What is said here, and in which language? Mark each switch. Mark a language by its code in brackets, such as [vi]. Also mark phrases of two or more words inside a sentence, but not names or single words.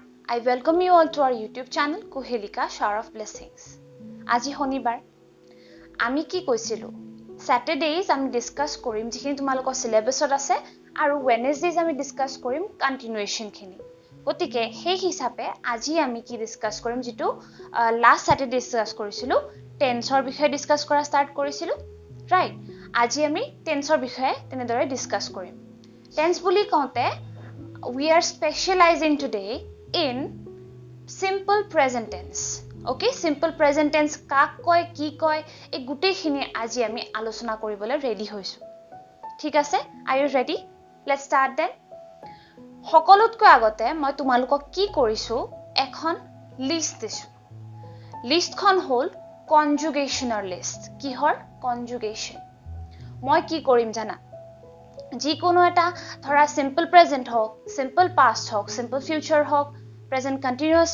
[en] I welcome you all to our YouTube channel Kuhelika Shower of Blessings. [as] আজি শনিবাৰ আমি কি কৈছিলো Saturdays আমি ডিসকাস কৰিম যিখিনি তোমালোকৰ সিলেবাসত আছে আৰু Wednesdays আমি ডিসকাস কৰিম কন্টিনিউয়েশন খিনি গতিকে সেই হিচাপে আজি আমি কি ডিসকাস কৰিম যেটো [en] last Saturday [as] ডিসকাস কৰিছিলো টেন্সৰ বিষয়ে ডিসকাস কৰা ষ্টাৰ্ট কৰিছিলো ৰাইট আজি আমি টেন্সৰ বিষয়ে তেনেদৰে ডিসকাস কৰিম টেন্স বুলি কওঁতে [en] we are specializing today in simple present tense okay simple present tense [as] কাক কয় কি কয় এই গুটেখিনি আজি আমি আলোচনা কৰিবলৈ ৰেডি হৈছো ঠিক আছে [en] are you ready let's start then [as] সকলোতকৈ আগতে মই তোমালোকক কি কৰিছো এখন লিষ্ট দিছো লিষ্টখন হ'ল [en] conjugation list [as] কিহৰ কনজুগেশন মই কি কৰিম জানা যিকোনো এটা ধৰা [en] simple present [as] হওক [en] simple past [as] হওক [en] simple future [as] হওক [en] present continuous